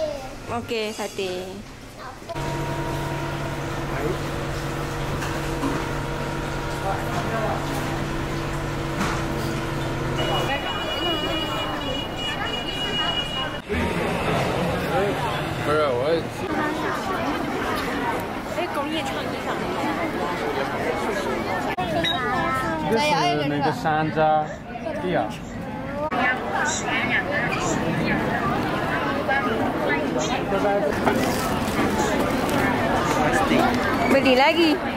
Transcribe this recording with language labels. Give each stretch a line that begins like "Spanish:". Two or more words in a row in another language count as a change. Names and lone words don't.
Malay: Okey, sate. Bro,
Chinese: 这是那个山楂，对呀。
Malay: Beli lagi.